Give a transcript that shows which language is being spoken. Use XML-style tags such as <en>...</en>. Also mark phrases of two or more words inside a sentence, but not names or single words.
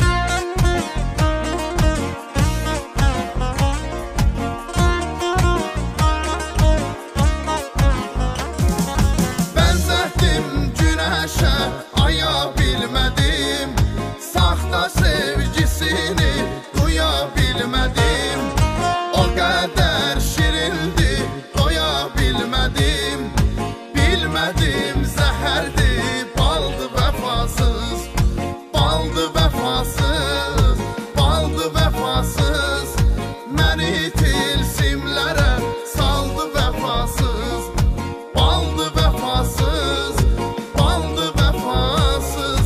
<tr>Benzettim güneşe, aya bilmedim. Sahte sevgisini duyabilmedim. O kadar şirindi, doyabilmedim.</tr> <az>Bilmedim zəhərdi, baldı vəfasız. Baldı vəfasız, baldı vəfasız. Məni tilsimlərə saldı vəfasız. Baldı vəfasız, baldı vəfasız.</az>